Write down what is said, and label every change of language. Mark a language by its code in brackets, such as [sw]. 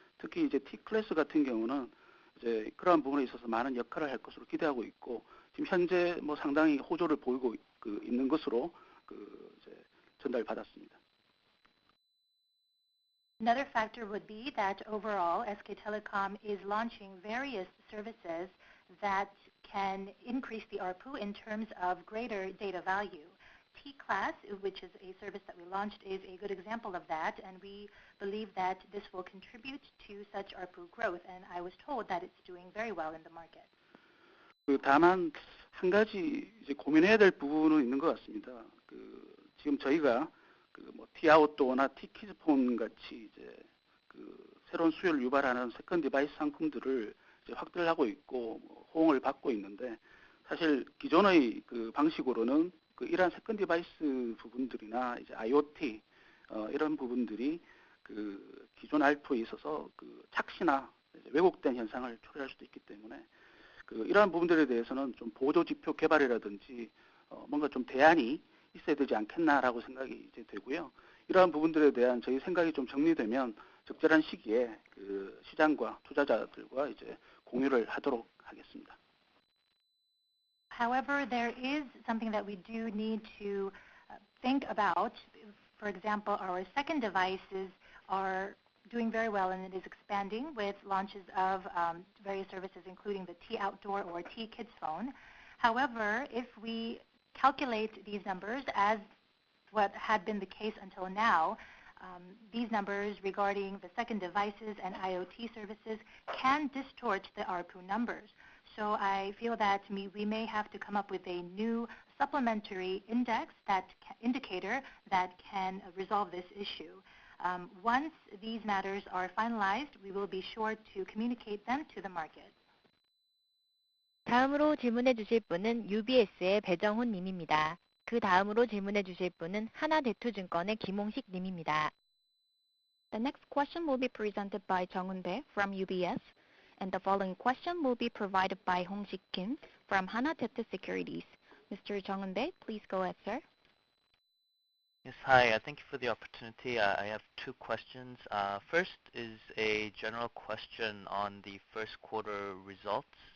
[ko] 특히 이제 T클래스 같은 경우는 이제 그러한 부분에 있어서 많은 역할을 할 것으로 기대하고 있고 지금 현재 상당히 호조를 보이고 있는 것으로 이제 전달받았습니다. [en] Another factor would be that overall SK Telecom is launching various services that can increase the ARPU in terms of greater data value. T-Class, which is a service that we launched, is a good example of that, and we believe that this will contribute to such ARPU growth, and I was told that it's doing very well in the market. [ko] 다만 한 가지 이제 고민해야 될 부분은 있는 것 같습니다. 지금 저희가 T-아웃도어나 T-키즈폰 같이 이제 새로운 수요를 유발하는 세컨 디바이스 상품들을 이제 확대를 하고 있고 호응을 받고 있는데 사실 기존의 방식으로는 이러한 세컨 디바이스 부분들이나 이제 IoT 이런 부분들이 기존 ARPU에 있어서 착시나 왜곡된 현상을 초래할 수도 있기 때문에 이러한 부분들에 대해서는 좀 보조 지표 개발이라든지 뭔가 좀 대안이 있어야 되지 않겠나라고 생각이 이제 되고요. 이러한 부분들에 대한 저희 생각이 좀 정리되면 적절한 시기에 시장과 투자자들과 이제 공유를 하도록 하겠습니다. [en] However, there is something that we do need to think about. For example, our second devices are doing very well and it is expanding with launches of various services including the T-Outdoor or T-Kids phone. However, if we calculate these numbers as what had been the case until now, these numbers regarding the second devices and IoT services can distort the ARPU numbers. So I feel that we may have to come up with a new supplementary indicator that can resolve this issue. Once these matters are finalized, we will be sure to communicate them to the market. [ko] 다음으로 질문해 주실 분은 UBS의 배정훈 님입니다. 그 다음으로 질문해 주실 분은 하나대투증권의 김홍식 님입니다. [en] The next question will be presented by Jung-hoon Bae from UBS, and the following question will be provided by Hong-sik Kim from Hana Tete Securities. Mr. Jung-hoon Bae, please go ahead, sir. Yes, hi. Thank you for the opportunity. I have two questions. First is a general question on the first quarter results.